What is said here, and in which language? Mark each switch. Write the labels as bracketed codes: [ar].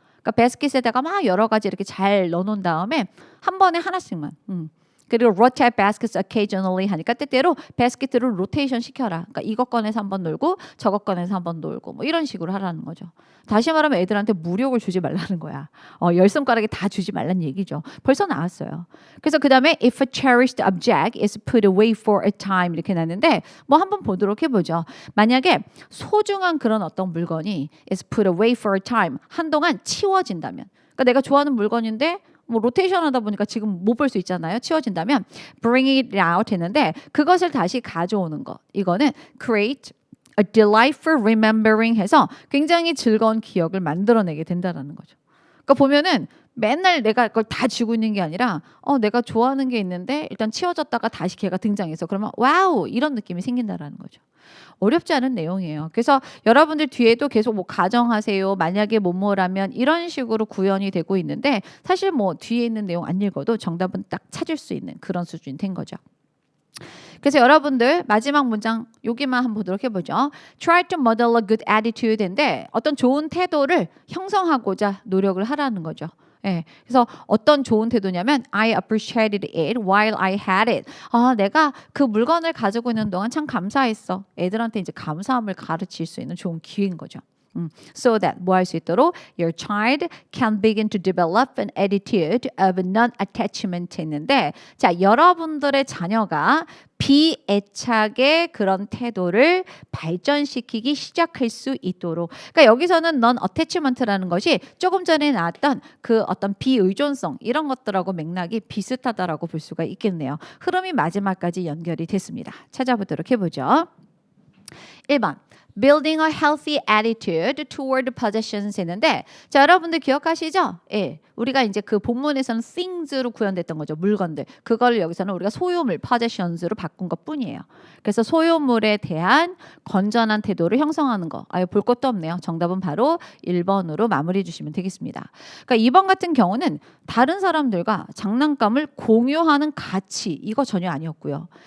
[ko] 그러니까 바스켓에다가 막 여러 가지 이렇게 잘 넣어놓은 다음에 한 번에 하나씩만. 그리고 [en] rotate baskets occasionally [ko] 하니까 때때로 바스켓을 로테이션 시켜라. 그러니까 이것 꺼내서 한번 놀고 저것 꺼내서 한번 놀고 뭐 이런 식으로 하라는 거죠. 다시 말하면 애들한테 무력을 주지 말라는 거야. 10손가락에 다 주지 말라는 얘기죠. 벌써 나왔어요. 그래서 그 다음에 [en] if a cherished object is put away for a time [ko] 이렇게 나왔는데 뭐 한번 보도록 해보죠. 만약에 소중한 그런 어떤 물건이 [en] is put away for a time [ko] 한동안 치워진다면 그러니까 내가 좋아하는 물건인데 뭐 로테이션 하다 보니까 지금 못 볼 수 있잖아요. 치워진다면 [en] bring it out [ko] 했는데 그것을 다시 가져오는 것. 이거는 [en] create a delightful remembering [ko] 해서 굉장히 즐거운 기억을 만들어내게 된다는 거죠. 그러니까 보면은 맨날 내가 그걸 다 쥐고 있는 게 아니라 내가 좋아하는 게 있는데 일단 치워졌다가 다시 걔가 등장해서 그러면 와우 이런 느낌이 생긴다라는 거죠. 어렵지 않은 내용이에요. 그래서 여러분들 뒤에도 계속 뭐 가정하세요. 만약에 뭐뭐라면 이런 식으로 구현이 되고 있는데 사실 뭐 뒤에 있는 내용 안 읽어도 정답은 딱 찾을 수 있는 그런 수준이 된 거죠. 그래서 여러분들 마지막 문장 여기만 한번 보도록 해보죠. [en] Try to model a good attitude [ko] 인데 어떤 좋은 태도를 형성하고자 노력을 하라는 거죠. 그래서 어떤 좋은 태도냐면 [en] I appreciated it while I had it. [ko] 내가 그 물건을 가지고 있는 동안 참 감사했어. 애들한테 이제 감사함을 가르칠 수 있는 좋은 기회인 거죠. [en] So that [ko] 뭐 할 수 있도록 [en] your child can begin to develop an attitude of non-attachment [ko] 했는데 자 여러분들의 자녀가 비애착의 그런 태도를 발전시키기 시작할 수 있도록 그러니까 여기서는 non-attachment라는 것이 조금 전에 나왔던 그 어떤 비의존성 이런 것들하고 맥락이 비슷하다라고 볼 수가 있겠네요. 흐름이 마지막까지 연결이 됐습니다. 찾아보도록 해보죠. [en] 1번 Building a healthy attitude toward possessions [ko] 했는데 자 여러분들 기억하시죠? 우리가 이제 그 본문에서는 things로 구현됐던 거죠. 물건들. 그걸 여기서는 우리가 소유물 possessions로 바꾼 것뿐이에요. 그래서 소유물에 대한 건전한 태도를 형성하는 거. 아유 볼 것도 없네요. 정답은 바로 1번으로 마무리해 주시면 되겠습니다. 그러니까 2번 같은 경우는 다른 사람들과 장난감을 공유하는 가치 이거 전혀 아니었고요.